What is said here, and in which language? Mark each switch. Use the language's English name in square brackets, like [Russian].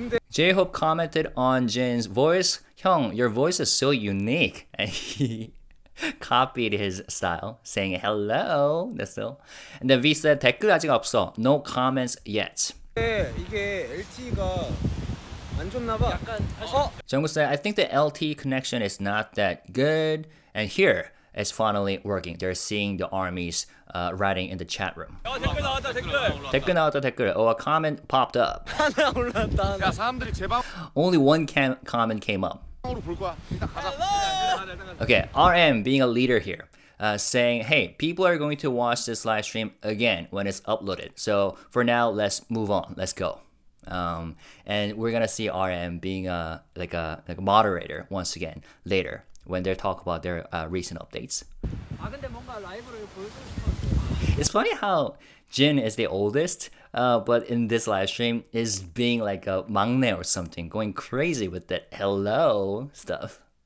[English] J-Hope commented on Jin's voice. 형, your voice is so unique. And copied his style, saying hello. That's still. And then V said [Korean] 댓글 아직 없어. [English] No comments yet. [Korean] 이게 LTE가 안 좋나 봐. 약간 [English] Jungkook said, I think the LTE connection is not that good. And here, it's finally working. They're seeing the armies writing in the chat room. [Korean] 댓글 나왔다 댓글. 댓글 나왔다 댓글. [English] Oh, a comment popped up. [Korean] 하나 올랐다. 야 사람들이 제 [English] Only one comment came up. [Korean] 방으로 볼 거야. 일단 가자. [English] Okay, RM being a leader here, saying, hey, people are going to watch this live stream again when it's uploaded. So for now, let's move on. Let's go. And we're gonna see RM being like a moderator once again later when they talk about their recent updates. [Korean] 근데 뭔가 라이브로 보여주고 [English] It's funny how Jin is the oldest, but in this live stream is being like a 막내 or something, going crazy with that hello stuff.